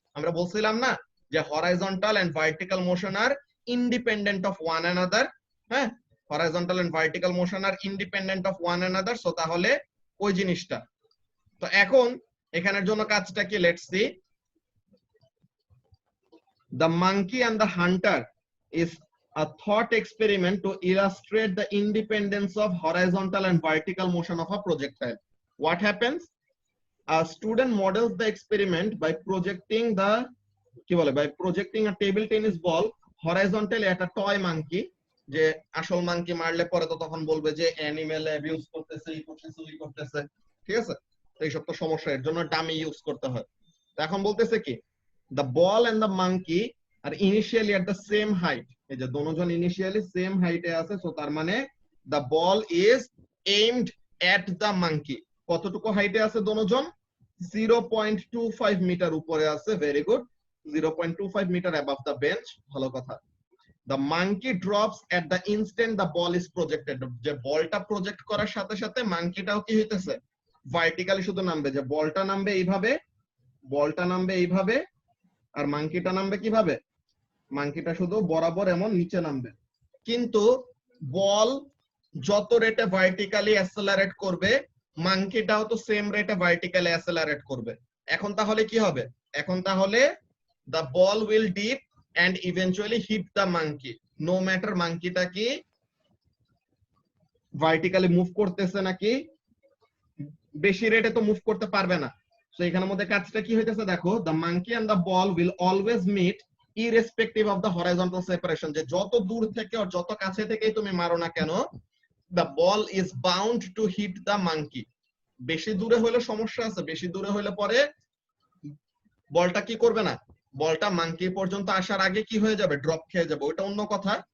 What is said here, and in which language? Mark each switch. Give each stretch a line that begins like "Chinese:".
Bangla: আমরা বলছিলাম না যে
English: Horizontal and vertical motion are independent of one another, হ্যাঁ, horizontal and vertical motion are independent of one another.
Bangla: So তাহলে ওই জিনিসটা, তো এখন এখানের জন্য কাজটা কি, let's see.
English: The monkey and the hunter is a thought experiment to illustrate the independence of horizontal and vertical motion of a projectile. What happens? A student models the experiment by projecting a table tennis ball horizontally at a toy monkey.
Bangla: যে আসল monkey মারলে পরে তো তখন বলবে যে animal abuse করতেছে, এই করতেছে, ওই করতেছে, ঠিক আছে? তো এইসব তো সমস্যা, এর জন্য ডামি ইউজ করতে হয়। তো এখন বলতেছে কি,
English: the ball and the monkey are initially at the same height.
Bangla: এই যে দোনোজন
English: initially same হাইটে
Bangla: আছে, সো তার মানে
English: the ball is aimed at the monkey.
Bangla: কতটুকু হাইটে আছে দোনোজন? 0.25 মিটার উপরে আছে, very good, 0.25 metre
English: above the bench,
Bangla: ভালো কথা।
English: The monkey drops at the instant the ball is projected.
Bangla: যে বলটা প্রজেক্ট করার সাথে সাথে মাঙ্কিটাও কি হইতেছে, ভার্টিক্যালি শুধু নামবে, যে বলটা নামবে এইভাবে, বলটা নামবে এইভাবে, আর মাঙ্কিটা নামবে কিভাবে, মাঙ্কিটা শুধু বরাবর এমন নিচে নামবে। কিন্তু বল যত রেটে ভার্টিক্যালি অ্যাসেলারেট করবে, মাঙ্কিটাও তো সেম রেটে ভার্টিক্যালি অ্যাসেলারেট করবে। এখন তাহলে কি হবে, এখন তাহলে
English: the ball will dip and eventually hit the monkey, no matter মাঙ্কিটা
Bangla: কি ভার্টিক্যালি মুভ করতেছে নাকি, বেশি রেটে তো মুভ করতে পারবে না। সো এখানের মধ্যে কাজটা কি হইতেছে দেখো,
English: the monkey and the ball will always meet irrespective of the horizontal separation.
Bangla: যে যত দূর থেকে আর যত কাছে থেকেই তুমি মারো না কেন,
English: the ball is bound to hit the monkey.
Bangla: বেশি দূরে হলে সমস্যা আছে, বেশি দূরে হলে পরে বলটা কি করবে না, বলটা মাঙ্কি পর্যন্ত আসার আগে কি হয়ে যাবে, ড্রপ খেয়ে যাবে, ওটা অন্য কথা।